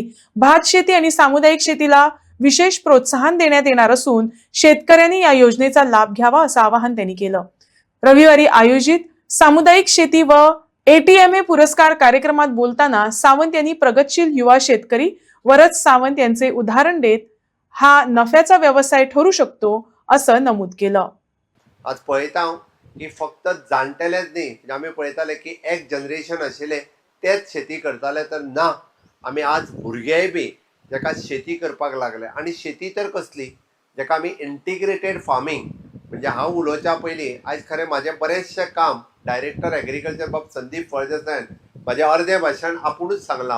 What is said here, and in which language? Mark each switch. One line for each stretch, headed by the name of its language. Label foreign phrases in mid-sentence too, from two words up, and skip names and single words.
Marathi: भात शेती आणि सामुदायिक शेतीला विशेष प्रोत्साहन देण्यात येणार असून शेतकऱ्यांनी या योजनेचा लाभ घ्यावा असं आवाहन त्यांनी केलं। रविवारी आयोजित सामुदायिक शेती व एटीएमए पुरस्कार कार्यक्रमात बोलताना सावंत यांनी प्रगतशील युवा शेतकरी वरद सावंत यांचे उदाहरण देत हा नफ्याचा व्यवसाय ठरू शकतो असं नमूद केलं।
Konkani: आज पळयता की फक्त जाणटेलेच न्ही, आमी पळयताले की एक जनरेशन आशिल्ले तेच शेती करताले, तर ना, आमी आज भुरगेय बी जेका शेती करपाक लागले। आणि शेती तर कसली, जेका आमी
English: integrated farming
Konkani: म्हणजे हांव उलोवच्या पयलीं आयज खरें म्हाजें बरेचशें काम डायरेक्टर एग्रीकल्चर बाब संदीप फळदेसायान म्हाजें अर्दें भाशण आपुणूच सांगलां।